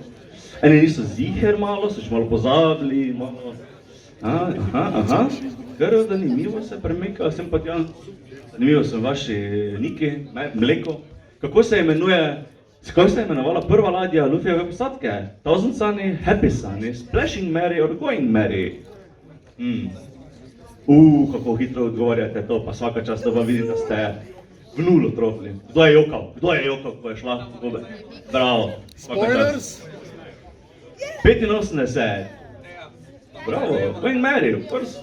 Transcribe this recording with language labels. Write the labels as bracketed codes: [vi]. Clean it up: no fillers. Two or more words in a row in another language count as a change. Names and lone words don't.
[sl] Eni niso ziher malo, so še malo pozabili, malo. Kar zanimivo se premika, sem pa tja. Zanimivo so vaši niki, mleko. Kako se imenovala prva ladja Luffyjeve posadke? Thousand Sunny, Happy Sunny, Splashing Mary or Going Mary? Kako hitro odgovarjate to, pa [hr] svaka čast, [sl] da pa vidim, da ste v nulo trofili. Kdo je jokal, ko je šla? Bravo, [hr] svaka čast. [sl] 85. Bravo, [en] Going Mary, of course.